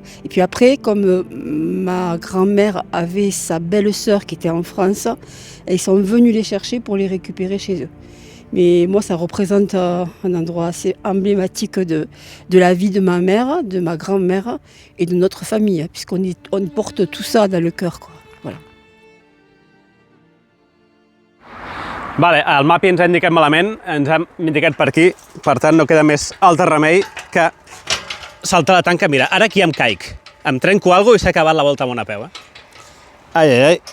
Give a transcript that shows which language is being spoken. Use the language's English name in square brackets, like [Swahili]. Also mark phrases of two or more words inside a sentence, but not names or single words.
[French] Et puis après, comme ma grand-mère avait sa belle-sœur qui était en France, ils sont venus les chercher pour les récupérer chez eux. Mais moi, ça représente un endroit assez emblématique de la vie de ma mère, de ma grand-mère et de notre famille, puisqu'on porte tout ça dans le cœur, quoi. Voilà. [Catalan] Vale, el mapi ens ha indicat malament, ens ha indicat per aquí, per tant no queda més altre remei que saltar la tanca. Mira, ara aquí em caic, em trenco alguna cosa i s'ha acabat la volta amb una peu. Ai, ai, ai.